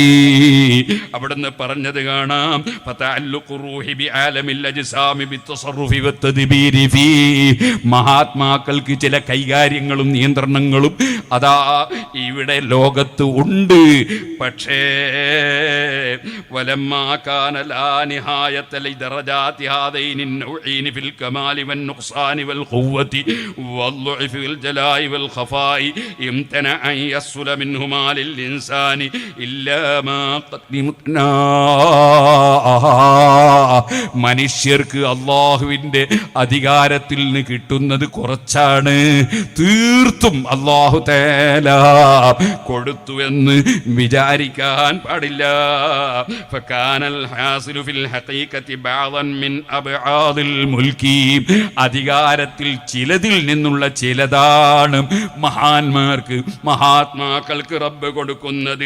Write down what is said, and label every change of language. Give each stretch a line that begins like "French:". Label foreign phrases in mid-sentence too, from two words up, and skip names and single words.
Malayalam: അവിടുന്ന് പറഞ്ഞത് കാണാം,
Arabic: فتعلق روحي بعالم الأجسام بالتصرف والتدبير في,
Malayalam: മഹാത്മാക്കൾക്ക് ചില കൈകാര്യങ്ങളും നിയന്ത്രണങ്ങളും അതാ ഇവിടെ ലോകത്ത് ഉണ്ട്.
Arabic: പക്ഷേ ولما كان لا نهاية لدرجات هذين النوعين في الكمال والنقصان والقوة والضعف والجلاء والخفاء امتنع أن يصل منهما للإنسان إلا ما قدمنا.
Malayalam: മനുഷ്യർക്ക് അള്ളാഹുവിൻ്റെ അധികാരത്തിൽ നിന്ന് കിട്ടുന്നത് കുറച്ചാണ്. തീർത്തും അള്ളാഹു തആല കൊടുത്തുവെന്ന് വിചാരിക്കാൻ പാടില്ല.
Arabic: فكان الحاصل في الحقيقة بعضا من أبعاض الملك,
Malayalam: അധികാരത്തിൽ ചിലതിൽ നിന്നുള്ള ചിലതാണ് മഹാന്മാർക്ക് മഹാത്മാക്കൾക്ക് റബ്ബ് കൊടുക്കുന്നത്.